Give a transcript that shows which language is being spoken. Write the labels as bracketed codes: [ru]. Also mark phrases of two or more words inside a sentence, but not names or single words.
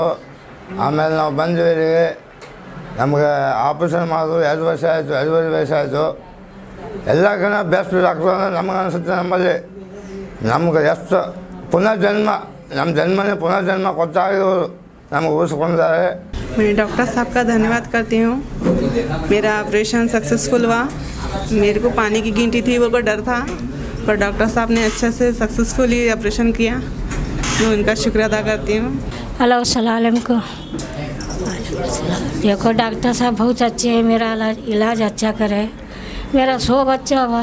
[kn] ಆಮೇಲೆ ನಾವು ಬಂದ್ವಿ ಇಲ್ಲಿಗೆ, ನಮಗೆ ಆಪ್ರೇಷನ್ ಮಾಡಿದ್ರು 2 ವರ್ಷ ಆಯಿತು, 2.5 ವರ್ಷ ಆಯಿತು। ಎಲ್ಲಕ್ಕಿಂತ ಬೆಸ್ಟ್ ಡಾಕ್ಟರ್ ಅಂದರೆ ನಮಗೆ ಅನಿಸುತ್ತೆ ನಮ್ಮಲ್ಲಿ ನಮ್ಗೆ ಎಷ್ಟು ಪುನರ್ಜನ್ಮ, ನಮ್ಮ ಜನ್ಮನೇ ಪುನರ್ಜನ್ಮ ಕೊಟ್ಟಾಗಿರೋರು ನಮಗೆ ಉಳಿಸ್ಕೊಂಡಿದ್ದಾರೆ। [hi] मैं डॉक्टर साहब का धन्यवाद करती हूँ। मेरा ऑपरेशन सक्सेसफुल हुआ। मेरे को पानी की गिनती थी, वो को डर था, पर डॉक्टर साहब ने अच्छे से सक्सेसफुली ऑपरेशन किया। मैं उनका शुक्रिया अदा करती हूँ। [ar] हेलो السلام عليكم. [hi] देखो डॉक्टर साहब बहुत अच्छे हैं, मेरा इलाज अच्छा करे, मेरा सब अच्छा हुआ।